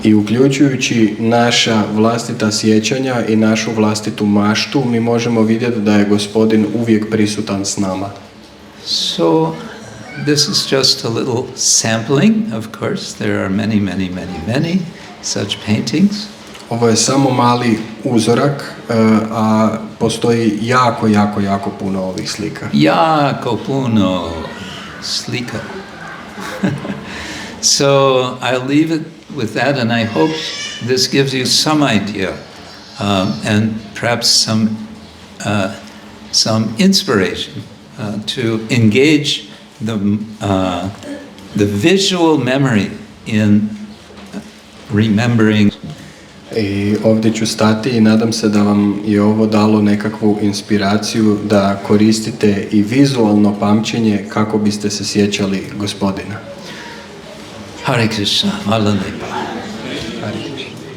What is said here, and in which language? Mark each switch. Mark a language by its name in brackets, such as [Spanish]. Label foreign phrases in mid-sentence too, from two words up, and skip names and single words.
[Croatian] I uključujući naša vlastita sjećanja i našu vlastitu maštu, mi možemo vidjeti da je Gospodin uvijek prisutan s nama. [English] So, this is just a little sampling, of course. There are many such paintings. [Croatian] Ovo je samo mali uzorak, a postoji jako puno ovih slika. Jako puno slika. [English] So, I'll leave it with that, and I hope this gives you some idea and perhaps some inspiration to engage the visual memory in remembering. [Croatian] I ovdje ću stati i nadam se da vam je ovo dalo nekakvu inspiraciju da koristite i vizualno pamćenje kako biste se sjećali Gospodina. Hare Krishna, hvala lijepa. Hare Krishna.